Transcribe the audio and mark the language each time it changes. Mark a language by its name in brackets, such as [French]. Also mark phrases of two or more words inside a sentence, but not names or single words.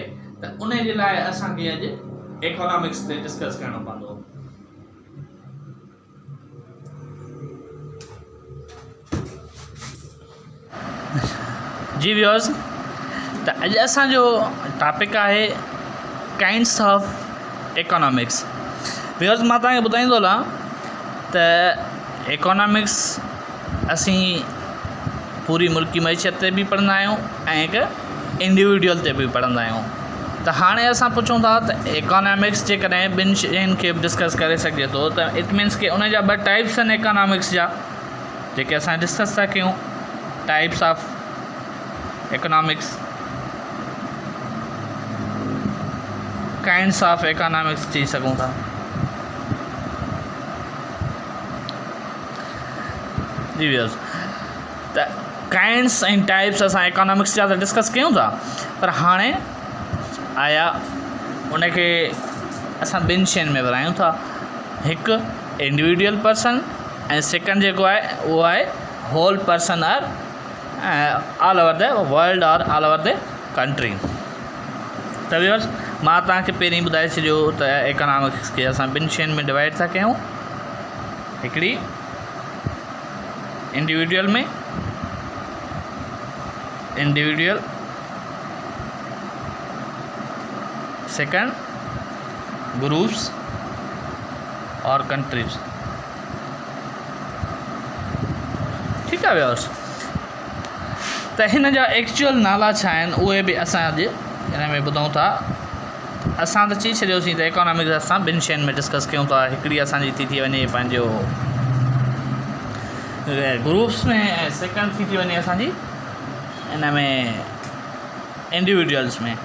[Sindhi] त उन जे लाइ असांखे अॼु इकोनॉमिक्स ते डिस्कस करणो पवंदो। जी व्यूअर्स, त अॼु असांजो टॉपिक आहे [English] kinds of economics. [Sindhi] व्यूअर्स, मां तव्हांखे ॿुधाईंदो हलां त इकोनॉमिक्स असीं पूरी मुल्की मईशत ते बि पढ़ंदा आहियूं ऐं हिकु इंडिविजुअल ते बि पढ़ंदा आहियूं। त हाणे असां पुछूं था त इकोनॉमिक्स जेकॾहिं ॿिनि शयुनि खे बि डिस्कस करे सघे थो त [English] it means [Sindhi] की उन जा ॿ टाइप्स आहिनि इकोनॉमिक्स जा जेके असां डिस्कस था कयूं। [English] types of economics, kinds of economics [Sindhi] चई सघूं था। जी व्यूअर्स, त काइंड्स ऐं टाइप्स असां इकोनॉमिक्स जा त डिस्कस कयूं था, पर हाणे आया उनखे असां ॿिनि शयुनि में विरायूं था। [English] हिकु individual person [Sindhi] ऐं सेकंड जेको आहे उहो आहे [English] whole person or all over the world aur all over the country. [Sindhi] त व्यूअर्स, मां तव्हांखे पहिरीं ॿुधाए छॾियो त इकोनॉमिक्स खे असां ॿिनि शयुनि में डिवाइड था कयूं। हिकिड़ी इंडिविजुअल में, इंडिविजुअल, [English] second groups aur countries. [Sindhi] ठीकु आहे व्यूअर्स, त हिन जा एक्चुअल नाला छा आहिनि उहे बि असां अॼु हिन में ॿुधूं था। असां त चई छॾियोसीं त इकोनॉमिक्स असां ॿिनि शयुनि में डिस्कस कयूं था। हिकिड़ी असांजी थी वञे पंहिंजो ग्रुप्स में, ऐं सेकंड थी वञे असांजी हिन में इंडिविजुअल्स में।